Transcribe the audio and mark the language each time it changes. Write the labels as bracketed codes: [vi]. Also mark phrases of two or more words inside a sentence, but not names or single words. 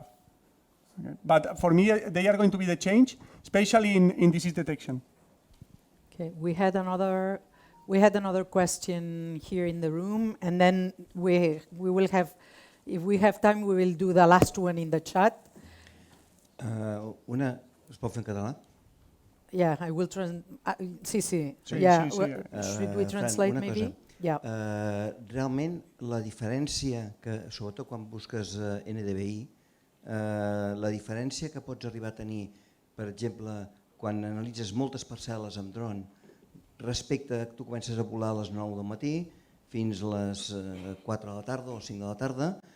[en] Okay. But for me, they are going to be the change, especially in disease detection. Okay, we had another question here in the room, and then we will have, if we have time, we will do the last one in the chat. [ca] Es pot fer en català? [en] Yeah, I will [ca] Sí, [en] yeah, [ca] sí. [en] Should we translate [ca] una [en] maybe? [ca] cosa. [en] Yeah. [ca] Realment, la diferència, que sobretot quan busques NDVI, la diferència que pots arribar a tenir, per exemple, quan analitzes moltes parcel·les amb dron, respecte que tu comences a volar a les 9 del matí fins a les 4 de la tarda o 5 de la tarda,